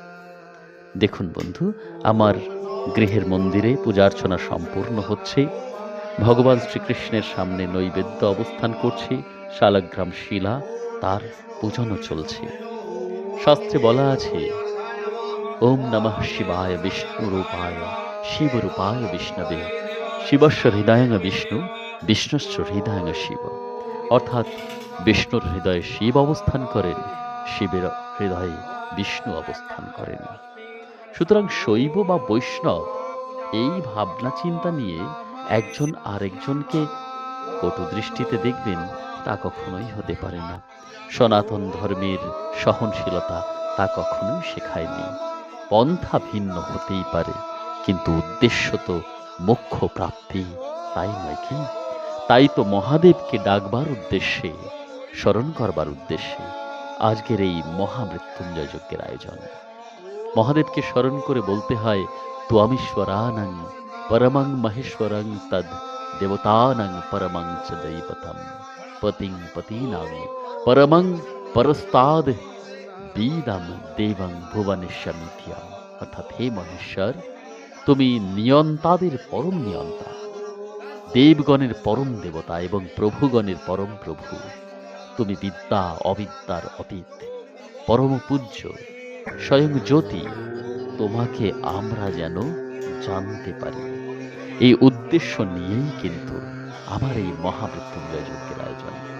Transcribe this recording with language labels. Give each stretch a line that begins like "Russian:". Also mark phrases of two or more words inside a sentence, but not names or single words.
Bangla: দেখুন বন্ধু, আমার গৃহের মন্দিরে পূজার্চনা সম্পূর্ণ হচ্ছে, ভগবান শ্রীকৃষ্ণের সামনে নৈবেদ্য অবস্থান করছে, শালগ্রাম শিলা, তার পূজনও চলছে। শাস্ত্রে বলা আছে,
Sanskrit: ওম নমঃ শিবায় বিষ্ণুরূপায় শিবরূপায় বিষ্ণবে শিবস্য হৃদয়ং বিষ্ণু বিষ্ণুশ্চ হৃদয়ং শিব।
Bangla: অর্থাৎ বিষ্ণুর হৃদয়ে শিব অবস্থান করেন, শিবের হৃদয়ে বিষ্ণু অবস্থান করেন। সুতরাং শৈব বা বৈষ্ণব এই ভাবনা চিন্তা নিয়ে একজন আরেকজনকে কটু দৃষ্টিতে দেখবেন, তা কখনোই হতে পারে না। সনাতন ধর্মের সহনশীলতা তা কখনোই শেখায়নি। পন্থা ভিন্ন হতেই পারে, কিন্তু উদ্দেশ্য তো মোক্ষ প্রাপ্তি, তাই নয় কি? তাই তো মহাদেবকে ডাকবার উদ্দেশ্যে, স্মরণ করবার উদ্দেশ্যে আজকের এই মহামৃত্যুঞ্জয় যজ্ঞের আয়োজন। মহাদেবকে স্মরণ করে বলতে হয়,
Sanskrit: ত্বমীশ্বরানাং পরমং মহেশ্বরং তদ দেবতানাং পরমং চ দৈবতম পতিং পতীনাং পরমং পরস্তাদ বিদম দেবং ভুবনেশ্বমিত্যম।
Bangla: অর্থাৎ হে মহেশ্বর, তুমি নিয়ন্তাদের পরম নিয়ন্তা, দেবগণের পরম দেবতা এবং প্রভুগণের পরম প্রভু। তুমি বিদ্যা অবিদ্যার অতীত, পরম পূজ্য, স্বয়ং জ্যোতি। তোমাকে আমরা যেন জানতে পারি, এই উদ্দেশ্য নিয়েই কিন্তু আমার এই মহামৃত্যুঞ্জয় যজ্ঞের আয়োজন।